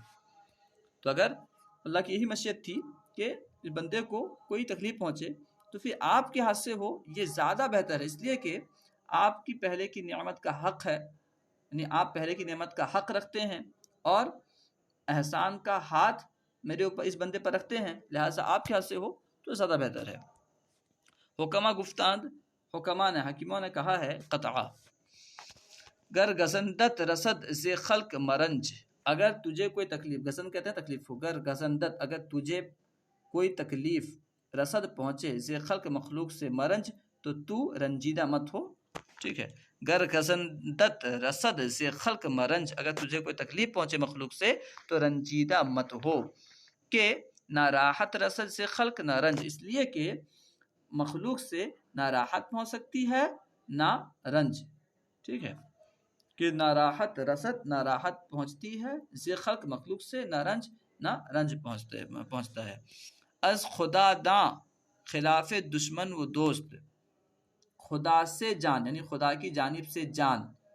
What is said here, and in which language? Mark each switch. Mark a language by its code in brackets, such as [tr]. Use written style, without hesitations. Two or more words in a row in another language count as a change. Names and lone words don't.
[ur] تو اگر اللہ کی یہی مشیت تھی کہ اس بندے کو کوئی تکلیف پہنچے تو پھر آپ کے ہاتھ سے ہو، یہ زیادہ بہتر ہے، اس لیے کہ آپ کی پہلے کی نعمت کا حق ہے، یعنی آپ پہلے کی نعمت کا حق رکھتے ہیں، اور احسان کا ہاتھ میرے اوپر، اس بندے پر رکھتے ہیں، لہٰذا آپ کے ہاتھ سے ہو تو زیادہ بہتر ہے۔ [fa] حکمہ گفتاند، [ur] حکمہ نے، حکیموں نے کہا ہے، [fa] قطعہ، گر گزندت رسد ز خلق مرنج، [ur] اگر تجھے کوئی تکلیف، گزن کہتے ہیں تکلیف کو، [fa] گر گزندت، [ur] اگر تجھے کوئی تکلیف، رسد پہنچے، [fa] ز خلق [ur] مخلوق سے، مرنج تو رنجیدہ مت ہو، ٹھیک ہے، [fa] گر گزندت رسد ز خلق مرنج، [ur] اگر تجھے کوئی تکلیف پہنچے مخلوق سے تو رنجیدہ مت ہو، [fa] کہ نہ راحت رسد سے خلق نہ رنج، [ur] اس لیے کہ مخلوق سے نہ راحت پہنچ سکتی ہے نہ رنج، ٹھیک ہے، [fa] کہ نہ راحت رسد، [ur] نہ راحت پہنچتی ہے، [fa] ز خلق [ur] مخلوق سے، نہ رنج پہنچتا ہے، [fa] از خدا داں خلاف دشمن و دوست، [ur] خدا سے جان، یعنی خدا کی جانب سے جان،